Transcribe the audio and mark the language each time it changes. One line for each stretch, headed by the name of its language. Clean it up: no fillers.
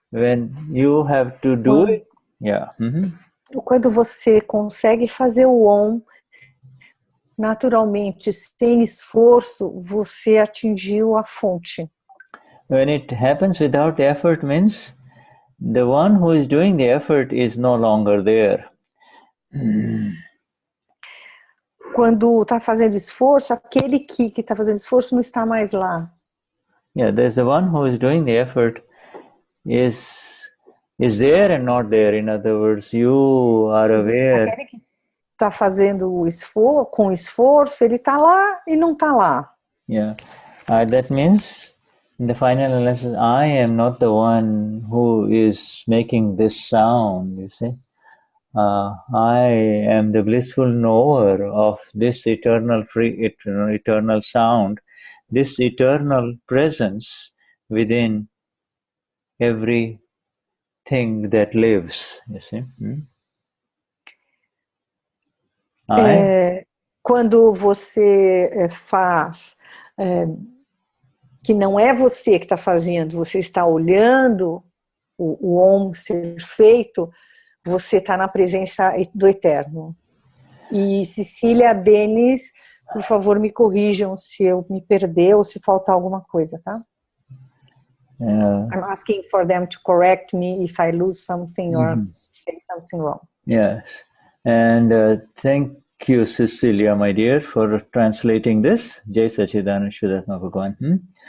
English: When you have to do it, yeah.
Portuguese: Quando você consegue fazer o Om naturalmente, sem esforço, você atingiu a fonte.
English: When it happens without effort means the one who is doing the effort is no longer there.
Portuguese: Quando está fazendo esforço, aquele que está fazendo esforço não está mais lá.
English: Yeah, there's the one who is doing the effort is there and not there. In other words, you are aware.
Portuguese: Aquele que está fazendo o esforço, com esforço, ele está lá e não está lá.
English: Yeah, that means in the final analysis, I am not the one who is making this sound. You see, I am the blissful knower of this eternal sound, this eternal presence within everything that lives, you see.
Portuguese: Quando você faz, que não é você que está fazendo, você está olhando o Om ser feito, você está na presença do Eterno. E Cecília, Denize, por favor, me corrijam se eu me perder ou se faltar alguma coisa, tá?
English: I'm asking for them to correct me if I lose something or say something wrong. Yes, and thank you, Cecilia, my dear, for translating this.
Sanskrit: Jai Sachidananda Vishuddhatma Bhagavan.